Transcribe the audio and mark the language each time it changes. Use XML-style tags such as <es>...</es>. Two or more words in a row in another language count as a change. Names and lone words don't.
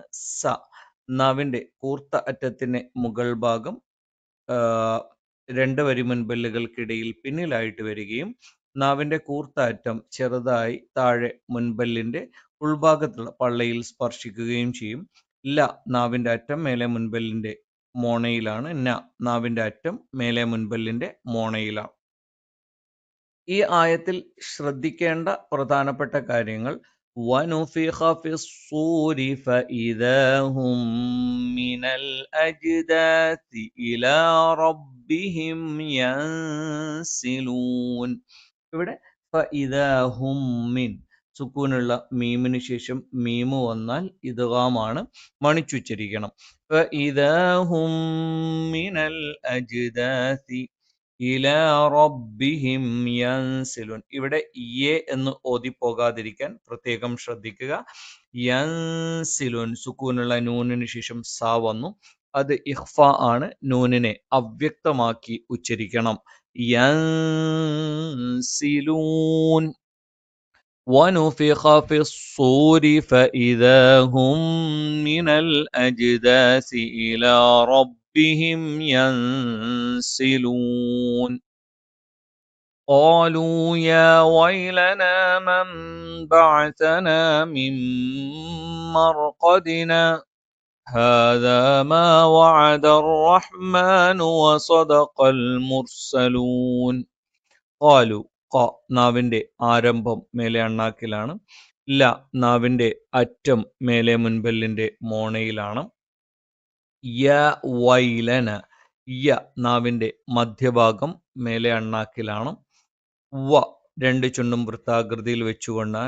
<ml>നാവിൻ്റെ കൂർത്ത അറ്റത്തിന് മുകൾ ഭാഗം രണ്ട് വരി മുൻപല്ലുകൾക്കിടയിൽ പിന്നിലായിട്ട് വരികയും നാവിൻ്റെ കൂർത്ത അറ്റം ചെറുതായി താഴെ മുൻപല്ലിൻ്റെ ഉൾഭാഗത്തുള്ള പള്ളയിൽ സ്പർശിക്കുകയും ചെയ്യും. നാവിൻ്റെ അറ്റം മേലെ മുൻപല്ലിൻ്റെ മോണയിലാണ്. നാവിൻ്റെ അറ്റം മേലെ മുൻപല്ലിൻ്റെ മോണയിലാണ്. ഈ ആയത്തിൽ ശ്രദ്ധിക്കേണ്ട പ്രധാനപ്പെട്ട കാര്യങ്ങൾ:</ml> <ar>وَنُفِخَ فِي الصُّورِ فَإِذَا هُم مِّنَ الْأَجْدَاثِ إِلَى رَبِّهِمْ يَنْسِلُونَ.</ar> <ml>ഇവിടെ</ml> <ar>فَإِذَا هُم مِّن</ar> <ml>സുക്കൂനുള്ള മീമിന് ശേഷം മീമ് വന്നാൽ ഇദ്ഗാമാണ്, മണിച്ചുച്ചരിക്കണം.</ml> <ar>فَإِذَا هُم مِّنَ الْأَجْدَاثِ إلى ربهم ينسلون.</ar> <ml>ഇവിടെ എന്ന് ഓതിപ്പോകാതിരിക്കാൻ പ്രത്യേകം ശ്രദ്ധിക്കുക. യൻസിലൂൻ സുക്കൂനുള്ള നൂനിന് ശേഷം സ വന്നു. അത് ഇഖ്ഫ ആണ്. നൂനിനെ അവ്യക്തമാക്കി ഉച്ചരിക്കണം.</ml> <ar>യൻസിലൂൻ. وَنُفِخَ فِي الصُّورِ فَإِذَا هُم مِّنَ الْأَجْدَاثِ إِلَى رَبِّهِمْ يَنْسِلُونَ. قَالُوا يَا وَيْلَنَا مَنْ بَعَثَنَا مِنْ مَرْقَدِنَا هَذَا مَا وَعَدَ الرَّحْمَنُ وَصَدَقَ الْمُرْسَلُونَ.</ar> <ml>قَالُوا നാവിൻ്റെ ആരംഭം മേലെ അണ്ണാക്കിലാണ്. നാവിൻ്റെ അറ്റം മേലെ മുൻപല്ലിൻ്റെ മോണയിലാണ്. വൈലന നാവിൻ്റെ മധ്യഭാഗം മേലെ അണ്ണാക്കിലാണ്. രണ്ട് ചുണ്ടും വൃത്താകൃതിയിൽ വെച്ചുകൊണ്ടാണ്.</ml>